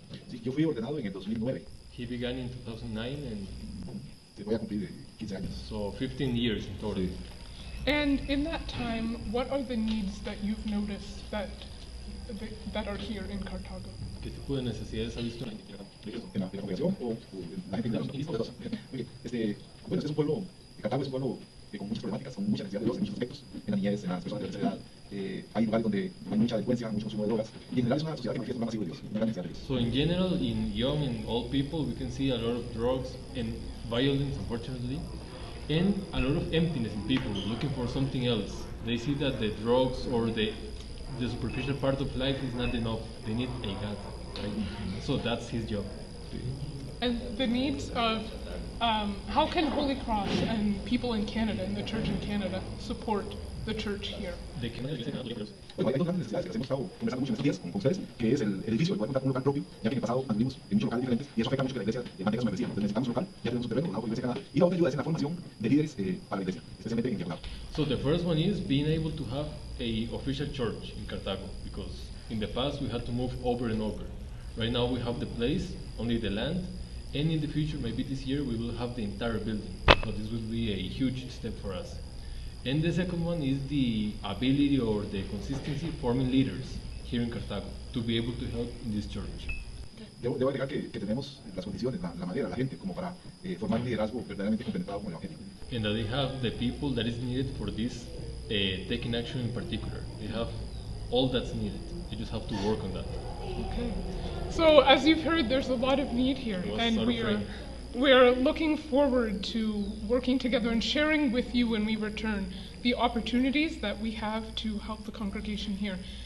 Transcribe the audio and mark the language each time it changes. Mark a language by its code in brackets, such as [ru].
[es] Sí, yo fui ordenado en el 2009. [en] He began in 2009 and [es] Voy a cumplir 15 años. [en] so 15 years in total. And in that time, what are the needs that you've noticed that are here in Cartago? [es] ¿Qué tipo de necesidades ha visto en En la congregación o la gente de los ministros. Bueno, es un pueblo, Cartago es un pueblo con muchas problemáticas, con mucha necesidad de Dios en muchos aspectos, en la niñez, en las personas de tercera edad. Hay lugares donde hay mucha delincuencia, mucho consumo de drogas, y en general es una sociedad que manifiesta un gran vacío de Dios, una gran necesidad de Dios. [en] So in general, in young and old people, we can see a lot of drugs and violence, unfortunately, and a lot of emptiness in people looking for something else. They see that the drugs or the superficial part of life is not enough. They need a God, right? So that's his job. And the needs of how can Holy Cross and people in Canada and the church in Canada support the church here? They can [es] Bueno, hay dos grandes necesidades que las hemos estado conversando mucho en estos días con ustedes, que es el edificio, el poder contar con un local propio, ya que en el pasado anduvimos en muchos locales diferentes y eso afecta mucho que la iglesia mantenga su membresía. Entonces necesitamos un local, ya tenemos un terreno donado por la Iglesia de Canadá, y la otra ayuda es en la formación de líderes para la iglesia, especialmente en diaconado. [en] So the first one is being able to have a official church in Cartago, because in the past we had to move over and over. Right now we have the place, only the land, and in the future, maybe this year, we will have the entire building. So this will be a huge step for us. And the second one is the ability or the consistency forming leaders here in Cartago to be able to help in this church. [es] Debo agregar que tenemos las condiciones, la manera, la gente, como para formar un liderazgo verdaderamente compenetrado con el Evangelio. [en] And that they have the people that is needed for this taking action in particular. They have all that's needed. They just have to work on that. Okay. So as you've heard, there's a lot of need here, It was and sort of we're looking forward to working together and sharing with you when we return the opportunities that we have to help the congregation here.